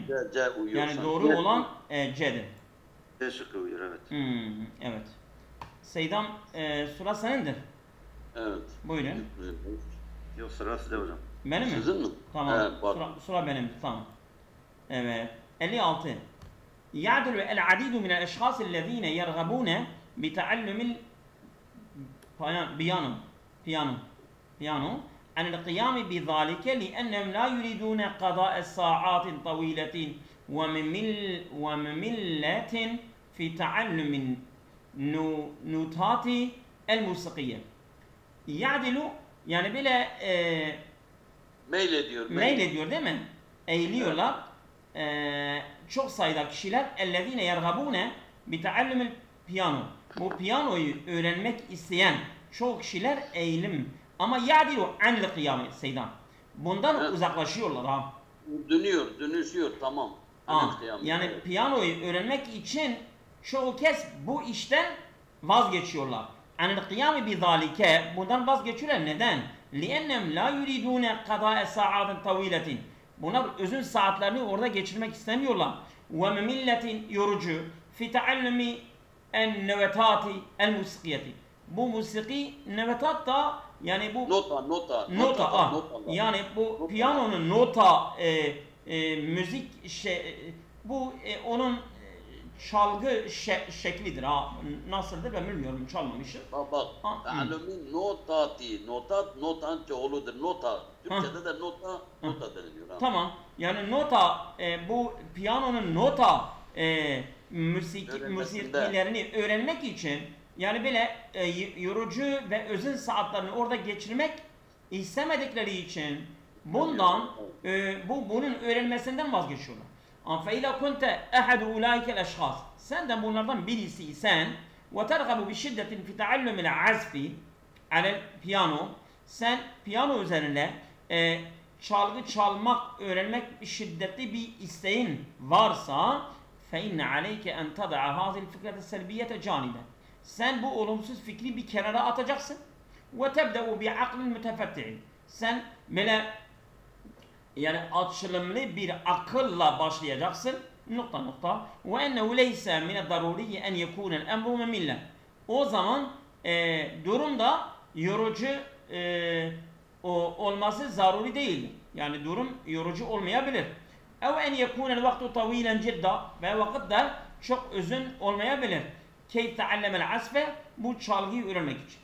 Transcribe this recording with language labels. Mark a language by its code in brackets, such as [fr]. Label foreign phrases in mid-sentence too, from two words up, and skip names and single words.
[tr] C uyuyor yani sanki. doğru olan C'dir. C şıkkı uyuyor, evet. Evet. Seydam, sıra senindir. Evet. Buyurun. Yok, sıra sizde hocam. Benim mi? Sizin mi? Tamam. Evet, sıra benim. Tamam. Evet. 56. [ar] يعدل العديد من الأشخاص الذين يرغبون بتعلم البيانو عن القيام بذلك لأنهم لا يريدون قضاء ساعات طويلة ومملة في تعلم النوتات الموسيقية. [tr] يعدل yani böyle meylediyor değil mi? Eğiliyorlar. Çok sayıda kişiler [ar] اَلَّذ۪ينَ يَرْغَبُونَ بِتَعَلُّمِ الْپiyano. [tr] Bu piyanoyu öğrenmek isteyen çok kişiler eğilim. Ama [ar] يَعْدِلُ عَنْ الْقِيَامِ [tr] Seydan. Bundan uzaklaşıyorlar ha. Dönüşüyor tamam. Yani piyanoyu öğrenmek için çoğu kez bu işten vazgeçiyorlar. [ar] عَنِ الْقِيَامِ بِذَٰلِكَ [tr] Bundan vazgeçiyorlar. Neden? [ar] لِأَنَّمْ لَا يُرِيدُونَ قَضَاءَ سَاعَاتٍ طَوِيلَةٍ [tr] Bunlar uzun saatlerini orada geçirmek istemiyorlar. وَمَمِلَّةٍ yorucu [ar] فِي تَعَلُّمِ النَّوَتَاتِ الْمُسِقِيَةِ [tr] Bu musiki nevetat da yani bu nota yani bu piyanonun nota müzik bu onun çalgı şeklidir ha. Nasıldır ben bilmiyorum, çalmamışım. Bak. Ta'allumin notanın çoğuludur. Nota. Türkçede de nota deniliyor. Tamam. Yani nota bu piyanonun nota müziklerini öğrenmek için yani böyle yorucu ve özel saatlerini orada geçirmek istemedikleri için bundan bunun öğrenmesinden vazgeçiyorlar. [ar] فَاِذَا كُنْتَ اَحَدُ اُولَٰئِكَ الْاَشْخَاصِ [tr] Sen de bunlardan birisiysen [ar] وَتَرْغَبُ بِشِدَّةٍ فِي تَعَلُّمِ الْعَزْفِ عَلَى الْپiyano [tr] Sen piyano üzerine çalgı çalmak, öğrenmek şiddetli bir isteğin varsa [ar] فَاِنَّ عَلَيْكَ اَنْ تَضَعَ هَذِي الْفِكْرَةَ السَّلْبِيَّةَ جَانِبًا [tr] Sen bu olumsuz fikri bir kenara atacaksın. [ar] وَتَبْدَأُ بِعَقْلٍ مُتَفَتِّعٍ [tr] Sen böyle yani açılımlı bir akılla başlayacaksın. Nokta. [ar] وَاَنَّهُ لَيْسَ مِنَ الضَّرُورِيِّ اَنْ يَكُونَ الْاَمْرُ مَمِلًّا [tr] O zaman durumda yorucu olması zaruri değil. Yani durum yorucu olmayabilir. [ar] اَوْ اَنْ يَكُونَ الْوَقْتُ طَوِيلًا جِدًّا [tr] Ve vakit de çok uzun olmayabilir. [ar] كَيْ تَعَلَّمَ الْعَزْفَ [tr] Bu çalgıyı öğrenmek için.